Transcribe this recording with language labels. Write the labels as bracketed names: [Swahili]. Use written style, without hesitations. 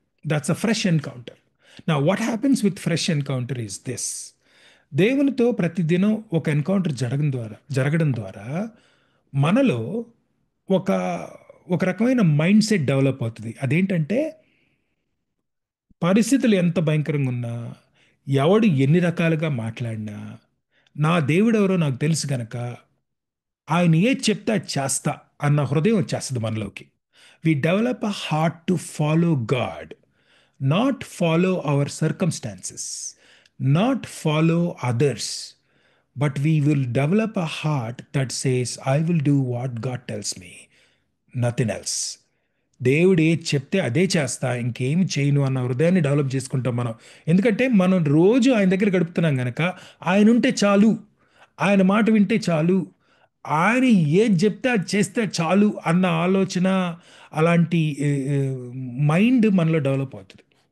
[English] That's a fresh encounter. నా what happens with fresh encounter is this: [Telugu] దేవునితో ప్రతిదినం ఒక ఎన్కౌంటర్ జరగడం ద్వారా మనలో ఒక ఒక రకమైన మైండ్ సెట్ డెవలప్ అవుతుంది. అదేంటంటే, పరిస్థితులు ఎంత భయంకరంగా ఉన్నా, ఎవడు ఎన్ని రకాలుగా మాట్లాడినా, నా దేవుడెవరో నాకు తెలుసు గనక ఆయన ఏది చెప్తే అది చేస్తా అన్న హృదయం వచ్చేస్తుంది మనలోకి. [English] We develop a heart to follow God, not follow our circumstances, not follow others, but we will develop a heart that says, I will do what God tells me, nothing else. [Telugu] దేవుడు ఏది చెప్తే అదే చేస్తా, ఇంకేమి చేయను అన్న హృదయాన్ని డెవలప్ చేసుకుంటాం మనం. ఎందుకంటే మనం రోజు ఆయన దగ్గర గడుపుతున్నాం గనక, ఆయన ఉంటే చాలు, ఆయన మాట వింటే చాలు, ఆయన ఏది చెప్తే అది చేస్తే చాలు అన్న ఆలోచన, అలాంటి మైండ్ మనలో డెవలప్ అవుతుంది.